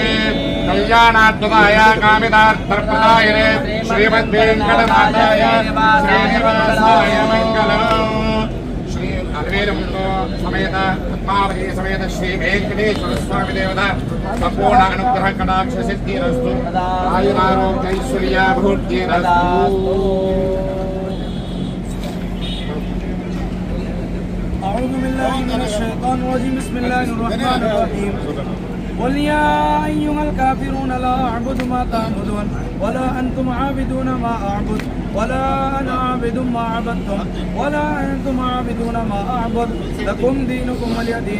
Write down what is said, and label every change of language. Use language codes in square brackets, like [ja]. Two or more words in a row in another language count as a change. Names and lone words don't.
[sa] కళ్యాణాద్భుతాయ కామితార్థప్రదాయినే శ్రీమద్వేంకటనాథాయ శ్రీనివాసాయ మంగళం. శ్రీ అలవేలుములో సమేత పద్మావతి సమేత శ్రీ వెంకటేశ్వర స్వామి దేవత సంపూర్ణ అనుగ్రహ కటాక్ష సిద్ధిరస్తు. ఆయురారోగ్యైశ్వర్యాభివృద్ధిరస్తు. [ar] أعوذ بالله من الشيطان الرجيم. بسم الله الرحمن الرحيم. قل يا أيها الكافرون لا أعبد ما تعبدون ولا أنتم عابدون ما أعبد ولا أنا عابد ما عبدتم ولا أنتم عابدون ما أعبد لكم دينكم ولي دين.